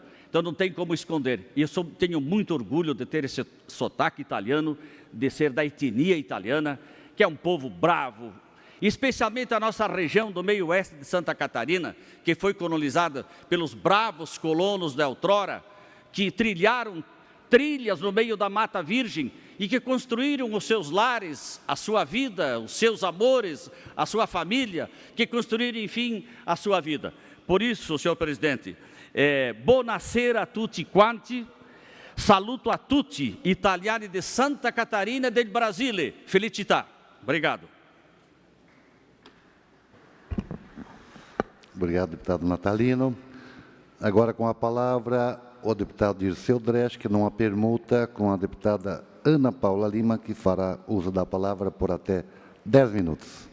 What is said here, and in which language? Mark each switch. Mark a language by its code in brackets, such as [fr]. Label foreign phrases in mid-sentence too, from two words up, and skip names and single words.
[pt] Então não tem como esconder. E eu tenho muito orgulho de ter esse sotaque italiano, de ser da etnia italiana, que é um povo bravo, especialmente a nossa região do meio oeste de Santa Catarina, que foi colonizada pelos bravos colonos da outrora, que trilharam trilhas no meio da Mata Virgem e que construíram os seus lares, a sua vida, os seus amores, a sua família, que construíram, enfim, a sua vida. Por isso, senhor presidente, [it] buonasera a tutti quanti, saluto a tutti italiani [pt] de Santa Catarina e [it] del Brasile, felicità. [pt] Obrigado. Obrigado, deputado Natalino. Agora, com a palavra, o deputado Dirceu Dresch, que numa permuta com a deputada Ana Paula Lima, que fará uso da palavra por até 10 minutos.